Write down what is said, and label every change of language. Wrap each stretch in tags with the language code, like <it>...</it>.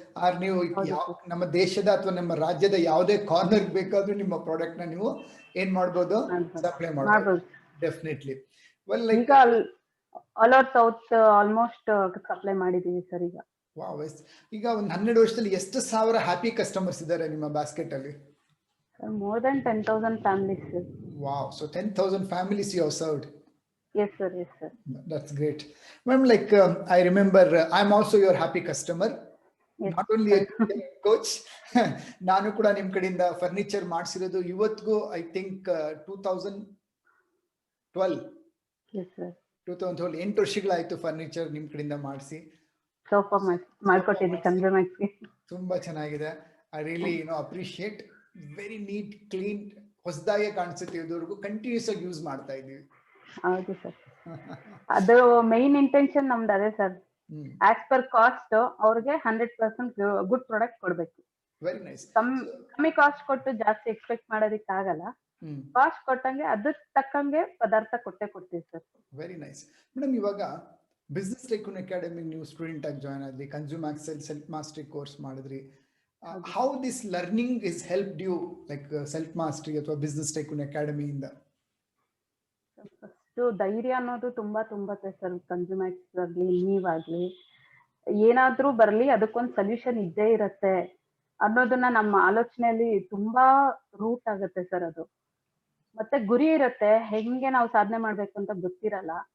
<kn>R ನೀವು ನಮ್ಮ ದೇಶದ ಅಥವಾ ನಮ್ಮ ರಾಜ್ಯದ ಯಾವುದೇ ಕಾರ್ನರ್ ಬೇಕಾದ್ರೂ ನಿಮ್ಮ ಪ್ರಾಡಕ್ಟ್ ನ ನೀವು ಏನ್ ಮಾಡ್ಬೋದು, ಸಪ್ಲೈ ಮಾಡ್ಬೋದು.</kn> <en>Definitely. Well, like</en> <kn>all over south almost supply ಮಾಡಿದೀವಿ ಸರ್ ಈಗ.</kn> <en>Wow.</en> <kn>ಈಗ ಒಂದು 12 ವರ್ಷದಲ್ಲಿ ಎಷ್ಟು ಸಾವಿರ ಹ್ಯಾಪಿ ಕಸ್ಟಮರ್ಸ್ ಇದ್ದಾರೆ ನಿಮ್ಮ ಬಾಸ್ಕೆಟ್ ಅಲ್ಲಿ?</kn> <en>More than 10,000 families, sir. Wow. So 10,000 families you have served. Yes, sir. Yes, sir. That's great. Ma'am, like I remember I'm also your happy customer. Yes. Not only a coach.</en> <kn>ನಾನು ಕೂಡ ನಿಮ್ ಕಡೆಯಿಂದ furniture ಮಾಡಿಸಿರೋದು ಇವತ್ತಿಗೂ</kn> <en>I think</en> <kn>2012.</kn> <en>Yes, sir.</en> <kn>2012 8 ವರ್ಷಗಳಾಯ್ತು furniture ನಿಮ್ ಕಡೆಯಿಂದ ಮಾಡಿಸಿ. Sofa ಮಾಡ್ಕೊಟ್ಟಿದ್ದೆ ಕನ್ಸ್ಯೂಮರ್ಸ್ಗೆ. ತುಂಬಾ ಚೆನ್ನಾಗಿದೆ.</kn> <en>I really appreciate. Very neat, clean,</en> <kn>ಹೊಸದಾಗೆ ಕಾಣಿಸುತ್ತೆ. ಇದುವರೆಗೂ ಕಂಟಿನ್ಯೂಸ್ ಆಗಿ ಯೂಸ್ ಮಾಡ್ತಾ ಇದೀವಿ. ಹೌದು ಸರ್. ಅದು ಮೈನ್ ಇಂಟೆನ್ಷನ್ ನಮ್ದು ಅದೇ ಸರ್.</kn> <en>as per cost</en> <kn>ಅವ್ರಿಗೆ 100% ಗುಡ್ ಪ್ರಾಡಕ್ಟ್ ಕೊಡ್ಬೇಕು.</kn> <en>Very nice.</en> <kn>ಕಮ್ಮಿ ಕಾಸ್ಟ್ ಕೊಟ್ಟು ಜಾಸ್ತಿ ಎಕ್ಸ್ಪೆಕ್ಟ್ ಮಾಡೋದಿಕ್ ಆಗಲ್ಲ. ಕಾಸ್ಟ್ ಕೊಟ್ಟಂಗೆ ಅದಕ್ಕೆ ತಕ್ಕಂಗೆ ಪದಾರ್ಥ ಕೊಡ್ತೀವಿ ಸರ್.</kn> <en>Very nice.</en> <kn>ಮೇಡಮ್, ಇವಾಗ ಬಿಸ್ನೆಸ್ ಟೈಕೂನ್ ಅಕಾಡೆಮಿ ನೀವು ಸ್ಟೂಡೆಂಟ್ ಆಗಿ ಜಾಯ್ನ್ ಆದ್ರಿ, ಕನ್ಸ್ಯೂಮರ್ ಸೆಲ್ಫ್ ಮಾಸ್ಟರಿ ಕೋರ್ಸ್ ಮಾಡಿದ್ರಿ.</kn> <en>How this learning is helped you, like self mastery ಅಥವಾ business tycoon academy ಇಂದ?</en> <kn>ಫಸ್ಟ್ ಧೈರ್ಯ ಅನ್ನೋದು ತುಂಬಾ ತುಂಬತ್ತೆ ಸರ್. ಕನ್ಸ್ಯೂಮರ್ಸ್ ಆಗ್ಲಿ ನೀವಾಗ್ಲಿ ಏನಾದ್ರೂ ಬರ್ಲಿ ಅದಕ್ಕೊಂದು ಸೊಲ್ಯೂಷನ್ ಇದ್ದೇ ಇರತ್ತೆ ಅನ್ನೋದನ್ನ ನಮ್ಮ ಆಲೋಚನೆಯಲ್ಲಿ ತುಂಬಾ ರೂಟ್ ಆಗುತ್ತೆ ಸರ್. ಅದು ಮತ್ತೆ ಗುರಿ ಇರುತ್ತೆ, ಹೆಂಗೆ ನಾವು ಸಾಧನೆ ಮಾಡ್ಬೇಕು ಅಂತ ಗೊತ್ತಿರಲ್ಲ.</kn>